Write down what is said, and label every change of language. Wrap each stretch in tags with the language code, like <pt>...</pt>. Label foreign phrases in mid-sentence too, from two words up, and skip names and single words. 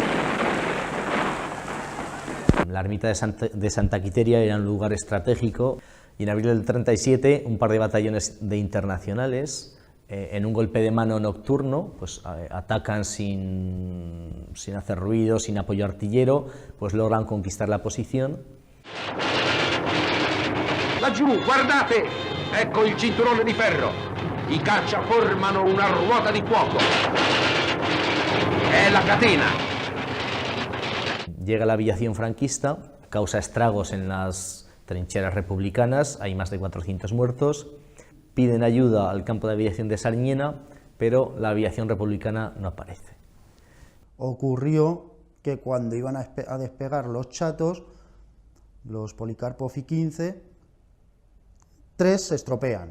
<es>La ermita de Santa Quiteria era un lugar estratégico y en abril del 37 un par de batallones de internacionales en un golpe de mano nocturno pues atacan sin hacer ruido, sin apoyo artillero, pues logran conquistar la posición.</es> <it>Laggiù, guardate! Ecco il cinturone di ferro. I caccia formano una ruota di fuoco. È la catena.</it> <es>Llega la aviación franquista, causa estragos en las trincheras republicanas, hay más de 400 muertos. Piden ayuda al campo de aviación de Sariñena, pero la aviación republicana no aparece. Ocurrió que cuando iban a despegar los chatos, los Policarpo I-15, 3 se estropean.</es>